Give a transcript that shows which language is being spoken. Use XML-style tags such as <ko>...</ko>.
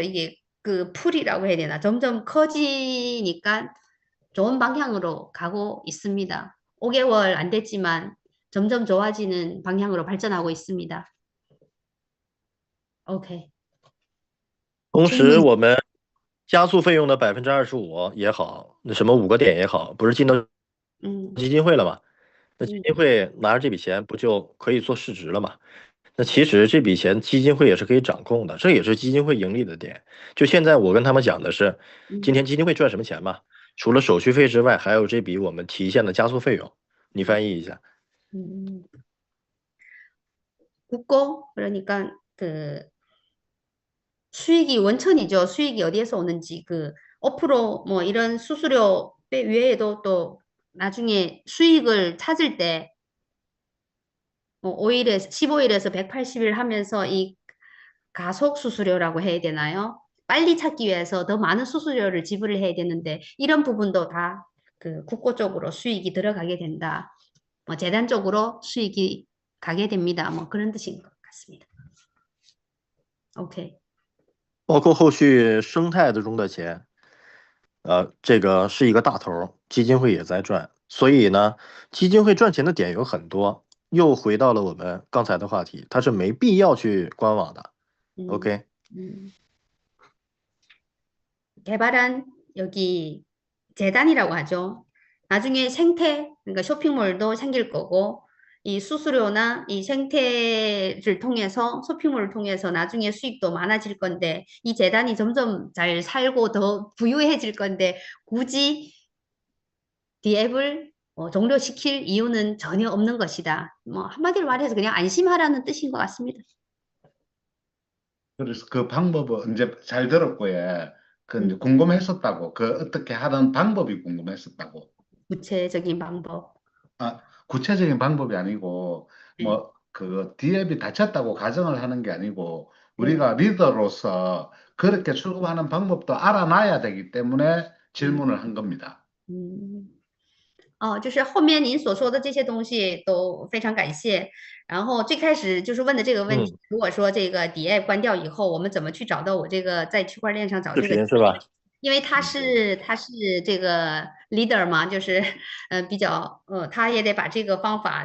<ko>이게 그 풀이라고 해야 되나? 점점 커지니까 좋은 방향으로 가고 있습니다. 5개월 안 됐지만 점점 좋아지는 방향으로 발전하고 있습니다.</ko> <en>OK.</en> <zh>同时，我们加速费用的25%也好，那什么5个点也好，不是进到基金会了吗？那基金会拿着这笔钱不就可以做市值了吗？那其实这笔钱基金会也是可以掌控的，这也是基金会盈利的点。就现在我跟他们讲的是，今天基金会赚什么钱嘛？除了手续费之外，还有这笔我们提现的加速费用。你翻译一下。</zh> <ko>국고 그러니까 그 수익이 원천이죠. 수익이 어디에서 오는지 그 5%뭐 이런 수수료 외에도 또 나중에 수익을 찾을 때 뭐 15일에서 180일 하면서 이 가속 수수료라고 해야 되나요? 빨리 찾기 위해서 더 많은 수수료를 지불을 해야 되는데 이런 부분도 다 그 국고 쪽으로 수익이 들어가게 된다. 뭐 재단 쪽으로 수익이 가게 됩니다. 뭐 그런 뜻인 것 같습니다.</ko> <en>OK.</en> <zh>包括后续生态的中的钱，这个是一个大头，基金会也在赚，所以呢，基金会赚钱的点有很多。又回到了我们刚才的话题，它是没必要去官网的。</zh> <en>OK。</en> <ko>개발한 여기 재단이라고 하죠. 나중에 생태, 그러니까 쇼핑몰도 생길 거고 이 수수료나 이 생태를 통해서 쇼핑몰을 통해서 나중에 수익도 많아질 건데 이 재단이 점점 잘 살고 더 부유해질 건데 굳이 디앱을 종료시킬 이유는 전혀 없는 것이다. 뭐 한마디로 말해서 그냥 안심하라는 뜻인 것 같습니다. 그래서 그 방법은 이제 잘 들었고요. 그 이제 궁금했었다고. 그 어떻게 하는 방법이 궁금했었다고. 구체적인 방법. 구체적인 방법이 아니고 뭐 그 디앱이 닫혔다고 가정을 하는 게 아니고 우리가 리더로서 그렇게 출금하는 방법도 알아놔야 되기 때문에 질문을 한 겁니다.</ko> <zh>就是后面您所说的这些东西都非常感谢。然后最开始就是问的这个问题，如果说这个 DApp 关掉以后，我们怎么去找到我这个在区块链上找这个？是吧？因为他是这个 leader 嘛，就是比较他也得把这个方法</zh>